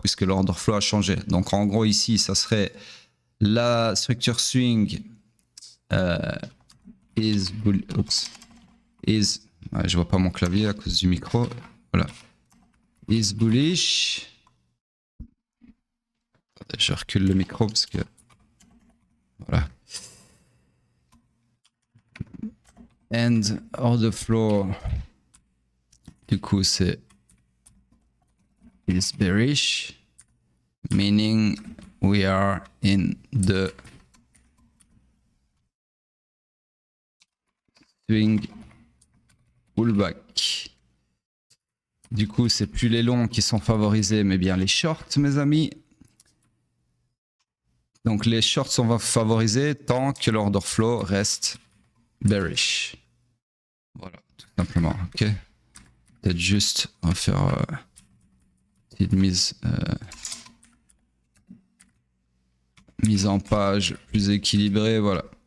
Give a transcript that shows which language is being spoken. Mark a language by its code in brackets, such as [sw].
[fr] Puisque l'order flow a changé. Donc, en gros, ici, ça serait la structure swing is... Ouais, je vois pas mon clavier à cause du micro. Voilà. [en] Is bullish. [fr] Je recule le micro parce que... Voilà. [en] And order flow, [fr] du coup, c'est [en] is bearish, meaning we are in the swing pullback. [fr] Du coup, c'est plus les longs qui sont favorisés, mais bien les shorts, mes amis. Donc, les shorts sont favorisés tant que l'order flow reste bearish. Voilà, tout simplement. Ok. Peut-être juste, on va faire une mise en page plus équilibrée. Voilà.